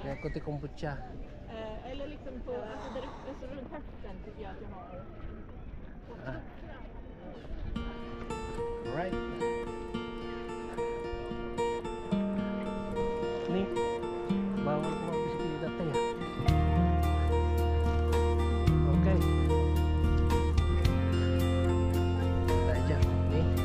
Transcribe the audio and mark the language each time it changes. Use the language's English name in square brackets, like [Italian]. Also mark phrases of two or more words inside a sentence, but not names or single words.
[Swedish] till kombucha. Eller liksom på, alltså runt höften tycker jag att jag har. [English] Alright. [Filipino] Ni, bawal ko magbisikleta tayo. Okay. Tayo dyan. Ni.